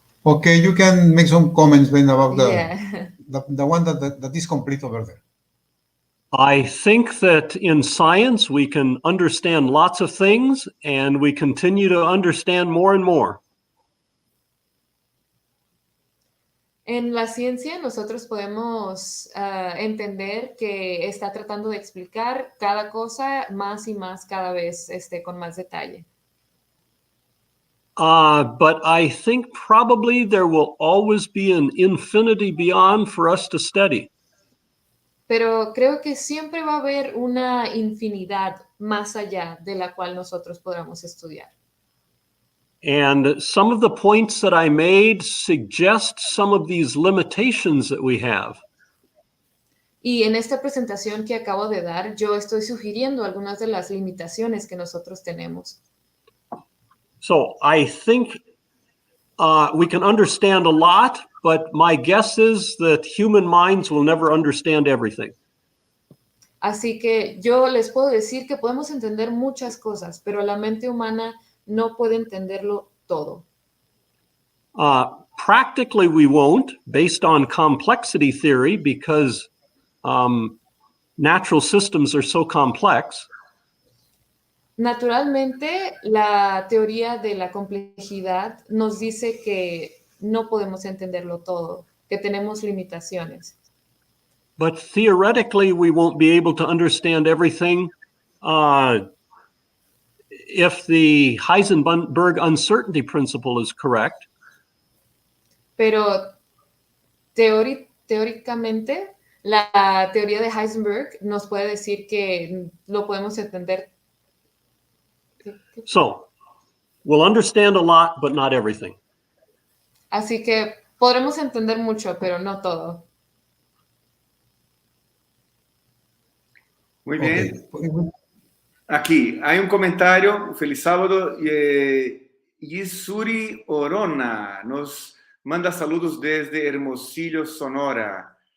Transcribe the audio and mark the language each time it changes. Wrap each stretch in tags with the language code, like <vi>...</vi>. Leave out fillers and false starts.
<en>Okay, you can make some comments, Ben, about Yeah. the one that is complete over there. I think that in science, we can understand lots of things, and we continue to understand more and more.</en> <es>En la ciencia nosotros podemos entender que está tratando de explicar cada cosa más y más cada vez con más detalle.</es> <en>But I think probably there will always be an infinity beyond for us to study.</en> <es>Pero creo que siempre va a haber una infinidad más allá de la cual nosotros podamos estudiar.</es> <en>And some of the points that I made suggest some of these limitations that we have.</en> <es>Y en esta presentación que acabo de dar, yo estoy sugiriendo algunas de las limitaciones que nosotros tenemos.</es> <en>So I think we can understand a lot, but my guess is that human minds will never understand everything.</en> <es>Así que yo les puedo decir que podemos entender muchas cosas, pero la mente humana no puede entenderlo todo.</es> <en>Practically, we won't, based on complexity theory, because natural systems are so complex.</en> <es>Naturalmente, la teoría de la complejidad nos dice que no podemos entenderlo todo, que tenemos limitaciones.</es> <en>But theoretically, we won't be able to understand everything if the Heisenberg uncertainty principle is correct.</en> <es>Pero teóricamente, la teoría de Heisenberg nos puede decir que lo podemos entender.</es> <en>So, we'll understand a lot, but not everything.</en> <es>Así que podremos entender mucho, pero no todo. Muy bien.</es> <en>Okay.</en> <es>Aquí hay un comentario. Feliz sábado. Yisuri Orona nos manda saludos desde Hermosillo, Sonora.</es>